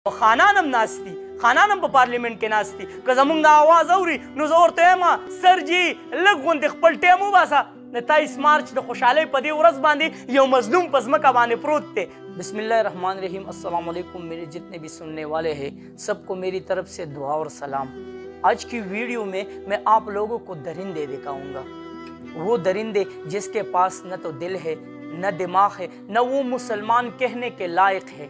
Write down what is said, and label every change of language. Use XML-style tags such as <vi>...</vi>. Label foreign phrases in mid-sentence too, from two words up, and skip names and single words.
<ps>خانان هم ناست دي، خانان هم په پارلیمنټ کې ناست دي. که زموږ د اواز اوري نو زه ورته وایم سر جي لږ غوندې خپل ټایم وباسه. د 23 مارچ د خوشحالۍ په دې ورځ باندې یو مظلوم په ځمکه باندې پروت دی.</ps> <ar>بسم اللہ الرحمن الرحیم. السلام علیکم</ar> <ur>میرے جتنے بھی سننے والے ہیں سب کو میری طرف سے دعا اور سلام. آج کی ویڈیو میں آپ لوگوں کو درندے دکھاؤں گا. وہ درندے جس کے پاس نہ تو دل ہے نہ دماغ ہے نہ وہ مسلمان کہنے کے لائق ہے.</ur>